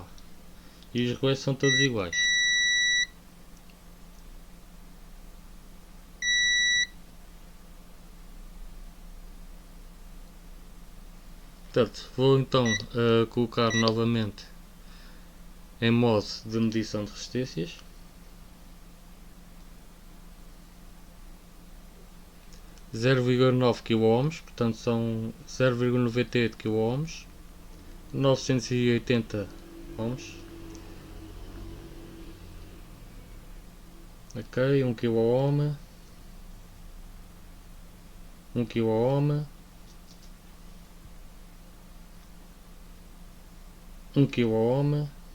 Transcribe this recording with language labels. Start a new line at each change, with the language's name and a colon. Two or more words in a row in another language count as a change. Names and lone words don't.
Portuguese: E os relés são todos iguais. Portanto, vou então colocar novamente em modo de medição de resistências. 0,9 kΩ, portanto são 0,98 kΩ, 980 ohms. Ok, 1 kΩ, 1 kΩ, 1 kΩ,